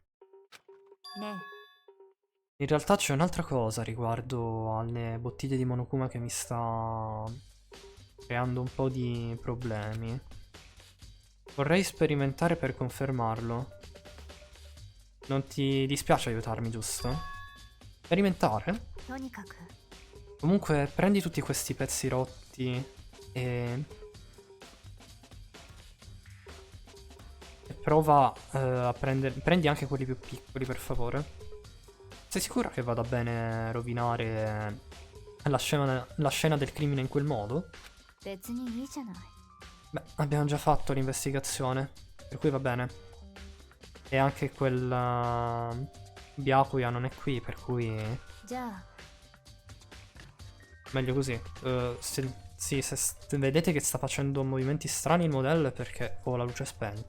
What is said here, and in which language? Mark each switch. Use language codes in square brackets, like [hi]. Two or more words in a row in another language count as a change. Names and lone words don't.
[it] In realtà c'è un'altra cosa riguardo alle bottiglie di Monokuma che mi sta creando un po' di problemi. Vorrei sperimentare per confermarlo. Non ti dispiace aiutarmi, giusto? Sperimentare? [ja] とにかく [it] Comunque prendi tutti questi pezzi rotti e prova a prendere... Prendi anche quelli più piccoli, per favore. Sei sicura che vada bene rovinare la scena del crimine in quel modo? [ja] 別にいいじゃない [it] Beh, abbiamo già fatto l'investigazione, per cui va bene. E anche quel Byakuya non è qui, per cui [ja] じゃあ [it] meglio così. Se vedete che sta facendo movimenti strani il modello è perché ho la luce spenta.